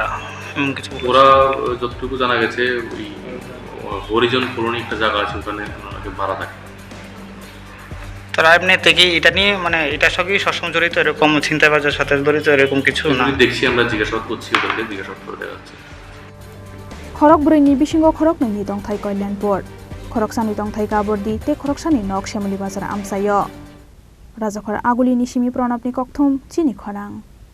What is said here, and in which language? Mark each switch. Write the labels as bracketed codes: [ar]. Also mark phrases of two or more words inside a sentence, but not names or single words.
[bn] ওরা যতটুকু জানা গেছে ওই হরিজন কলোনি একটা জায়গা আছে ওখানে ওনাকে ভাড়া থাকে তারা এমনি থেকে এটা নিয়ে মানে এটার সঙ্গে সবসময় জড়িত এরকম ছিনতাইবাজের সাথে জড়িত এরকম কিছু না দেখছি আমরা জিজ্ঞাসাবাদ করছি ওদেরকে জিজ্ঞাসাবাদ করে দেখা যাচ্ছে [trp] Khorokbwrwi bisingo Khorokni dongthai Kailanpur Khoroksani dongthai Gabordi te Khoroksani nok Shamolibazar amsayo Rajakhor Aguli Nishimi Pranapni Kokthum Chini Khorang